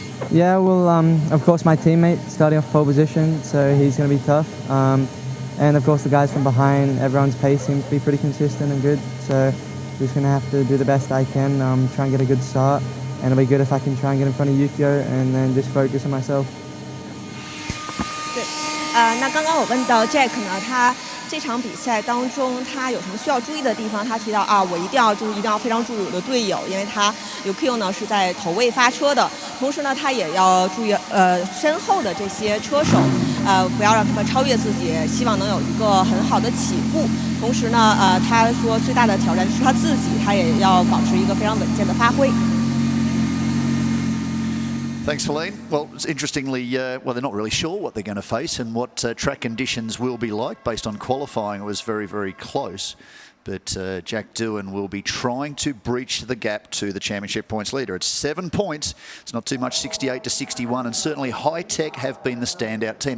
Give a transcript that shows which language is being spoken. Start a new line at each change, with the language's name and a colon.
English: Yeah, well, of course, my teammate starting off pole position, so he's going to be tough. And of course, the guys from behind, everyone's pace seems to be pretty consistent and good. So just going to have to do the best I can, try and get a good start. And it'll be good if I can try and get in front of Ukyo and then just focus on myself.
Chinese: 对，那刚刚我问到 Jack 呢，他这场比赛当中他有什么需要注意的地方？他提到我一定要非常注意我的队友，因为他Ukyo呢是在头位发车的，同时呢他也要注意身后的这些车手，不要让他们超越自己，希望能有一个很好的起步。同时呢他说最大的挑战是他自己，他也要保持一个非常稳健的发挥。
English: Thanks, Feline. Well, interestingly, well, they're not really sure what they're going to face and what track conditions will be like. Based on qualifying, it was very, very close. But Jack Doohan will be trying to breach the gap to the championship points leader. It's 7 points. It's not too much, 68 to 61. And certainly High Tech have been the standout team.